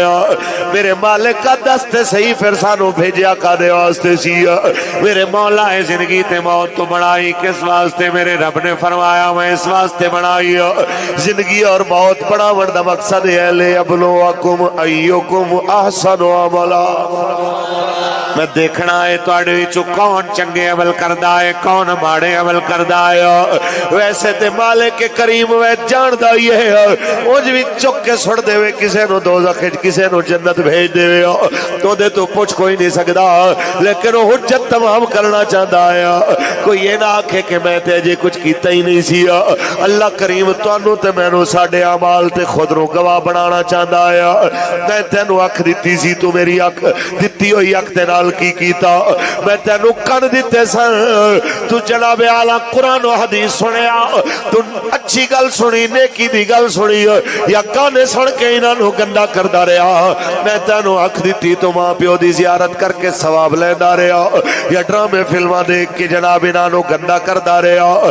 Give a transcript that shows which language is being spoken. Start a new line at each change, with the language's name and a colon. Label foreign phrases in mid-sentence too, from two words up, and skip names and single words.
Punjabi: میرے مالک کا دست صحیح پھر سانو بھیجیا کا دے واسطے سی، میرے مولا ہے زندگی تے موت تو بنائی کس واسطے؟ میرے رب نے فرمایا میں اس واسطے بنائی زندگی اور موت بناون دا مقصد ہے
Arabic: لیبلوکم ایکم احسن عملا،
Punjabi: میں دیکھنا ہے تواڈے وچوں کون چنگے عمل کردا ہے کون ماڑے عمل کردا ہے۔ ویسے تے مالک کریم وے جاندا ہی ہے، اونج وی چک کے سٹ دے وے کسے نو دوزخ وچ کسے نو جنت بھیج دے وے تو دے تو پوچھ کوئی نہیں سکدا، لیکن وہ حجت تمام کرنا چاہتا ہے۔ کوئی یہ نہ آکھے کہ میں تے جے کچھ کیتا ہی نہیں سی، اللہ کریم تانوں تے مینوں ساڈے اعمال تے خود رو گواہ بنانا چاہتا ہے۔ میں تینوں اکھ دتی سی، تو میری اکھ دتی ہوئی اکھ تے نال کی کیتا؟ میں تینوں کن دیتے سن، تو جناب اعلیٰ قرآن و حدیث سنیا، تو اچھی گل سنی نیکی دی گل سنی، یا گانے سن کے انہوں گندا کردا رہا؟ میں تینوں اکھ دیتی تو ماں پیو دی زیارت کر کے ثواب لیندا رہا، یا ڈرامے فلماں دیکھ کے جناب انہوں گندا کردا رہا؟